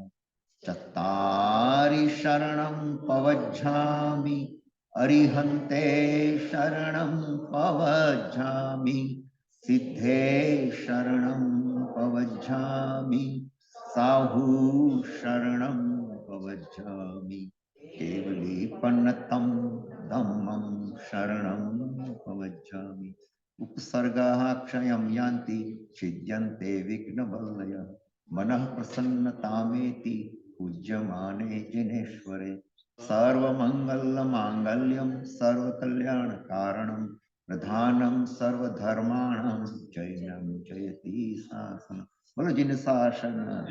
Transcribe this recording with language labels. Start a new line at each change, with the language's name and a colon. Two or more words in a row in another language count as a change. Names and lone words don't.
Prakrit languages: चत्तारी शरणं पवज्जामि अरिहंते शरणं पवज्जामि सिद्धे शरणं पवज्जामि साहु शरणं पवज्जामि केवली पन्नतं धम्मं शरणं पवज्जामि
Sanskrit: उपसर्गाः क्षयं यान्ति छिद्यन्ते विघ्नवल्लयः मनः प्रसन्नतामेति पूज्यमाने जिनेश्वरे सर्वमङ्गलमाङ्गल्यं सर्वकल्याणकारणं प्रधानं सर्वधर्माणां जयं जयति शासनं
Hindi: बोलो जिन शासन